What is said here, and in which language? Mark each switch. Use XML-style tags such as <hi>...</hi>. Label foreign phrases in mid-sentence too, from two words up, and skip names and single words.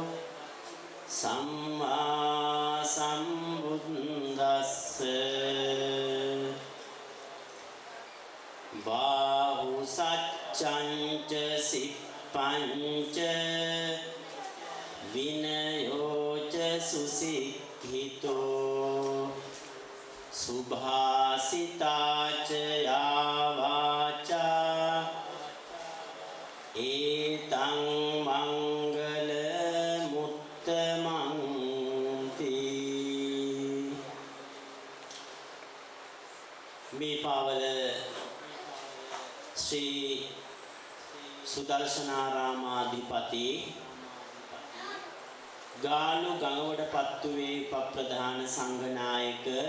<pi>සම්මා සම්බුද්දස්ස බාහු සච්ඡංච සිප්පංච විනයෝච සුසික්ඛිතෝ සුභාසිතාච යාවාචා ඒතං මංගල</pi> <si>මුත්තමන්ති මේ පාවල ශ්‍රී සුදර්ශනාරාමාධිපති ගාලු ගඟවඩ පත්තුවේ උපප්‍රධාන සංඝනායක</si>